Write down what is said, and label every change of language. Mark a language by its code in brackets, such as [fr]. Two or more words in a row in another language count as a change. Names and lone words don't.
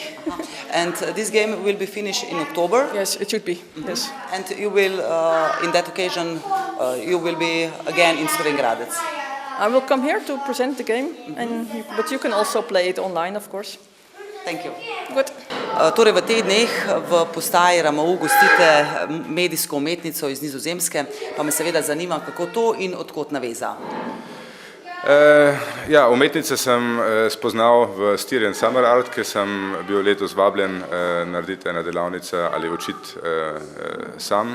[en] And this game will be finished in October? Yes, it should be. Yes. And you will, in that occasion, you will be again in Slovenj Gradec? I will come here to present the game, but you can also play it online, of course. Thank you. Good. [sl] Torej v teh dneh v postaji RMU gostite medijsko umetnico iz Nizozemske, pa me seveda zanima, kako to in odkot naveza. Ja, umetnice sem spoznal v Styrian Summer Art, ker sem bil letos vabljen narediti ena delavnica ali učiti sam.